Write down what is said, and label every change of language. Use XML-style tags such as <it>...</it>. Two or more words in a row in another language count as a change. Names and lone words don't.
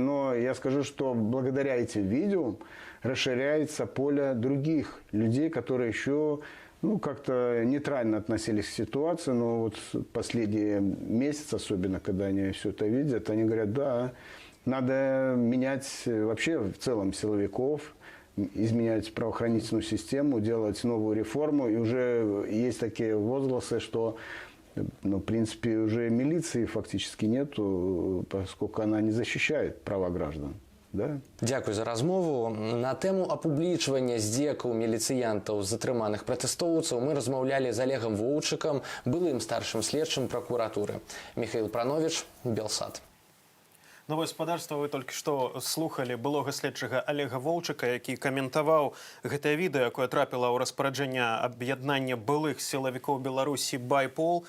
<ru>Но я скажу, что благодаря этим видео расширяется поле других людей, которые еще ну, как-то нейтрально относились к ситуации, но вот последние месяцы, особенно когда они все это видят, они говорят, да, надо менять вообще в целом силовиков, изменять правоохранительную систему, делать новую реформу. И уже есть такие возгласы, что, ну, в принципе, уже милиции фактически нету, поскольку она не защищает права граждан. Да?</ru> <be>Дякую за размову. На тему апублічвання здзекаў міліцыянтаў затрыманых пратэстоўцаў мы размаўлялі з Олегом Воўчыкам, былым старшым следчым прокуратуры. Михаил Пранович, Белсат. Ну, гаспадарства, вы толькі што слухалі былога следчага Олега Воўчыка, які каментаваў гэтае відэа, якое трапіла ў распараджэнне аб'яднання былых сілавікоў Беларусі «Байпол».</be>